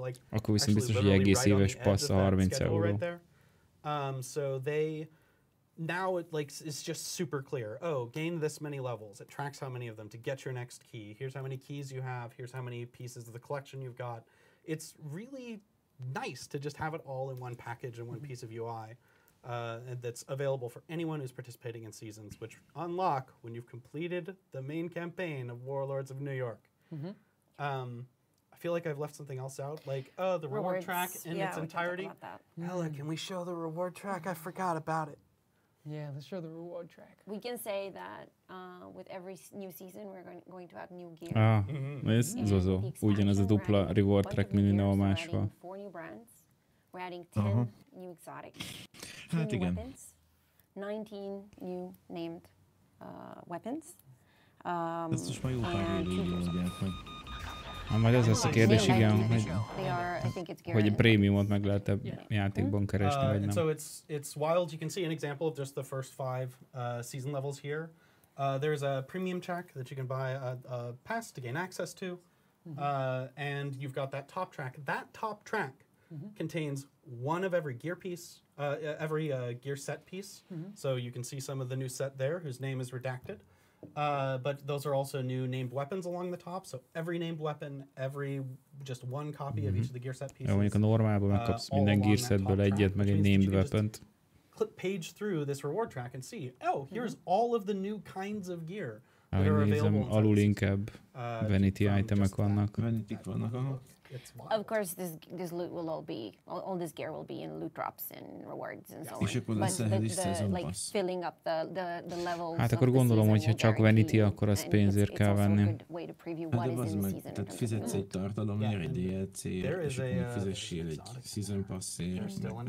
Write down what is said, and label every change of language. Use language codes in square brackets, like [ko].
[hu] Akkor viszont biztos, hogy egész éves passz a 30 euró. [en] So they now it's just super clear. Oh, gain this many levels. It tracks how many of them to get your next key. Here's how many keys you have. Here's how many pieces of the collection you've got. It's really nice to just have it all in one package and one piece of UI that's available for anyone who's participating in seasons, which unlock when you've completed the main campaign of Warlords of New York. I feel like I've left something else out, like the reward track in its entirety. Ella, can we show the reward track? I forgot about it. Yeah, let's show the reward track. We can say that with every new season we're going to add new gear. [hu] Ez ugyanaz a dupla reward track, mint minden máshol. [en] 4 new brands. We're adding 10 new exotics. 2 new weapons. 19 new named weapons. [hu] Ezt most már jó pár éve így oldják meg. Majd ez lesz a kérdés, igen, hogy a prémiumot meg lehet játékban keresni, vagy nem. [en] So it's wild. You can see an example of just the first 5 season levels here. There's a premium track that you can buy a pass to gain access to, and you've got that top track. That top track contains one of every gear piece, every gear set piece. So you can see some of the new set there, whose name is redacted. But those are also new named weapons along the top. So every named weapon, just one copy of each of the gear set pieces. [hu] Mondjuk a normálban megkapsz minden gear setből egyet, meg egy named weapont. [en] Click page through this reward track and see, here's all of the new kinds of gear that are available. [hu] Alul inkább vanity itemek vannak. Vanity-k vannak, [en] Of course, this loot will all this gear will be in loot drops and rewards and so on. [hu] És akkor lesz ehhez season pass. [en] Filling up the levels. [hu] Hát akkor gondolom, hogy ha csak vanity, akkor az pénzért kell venni. Hát de az meg, tehát fizetsz egy tartalomért, egy DLC-ért, és akkor még fizessél egy season pass-ért.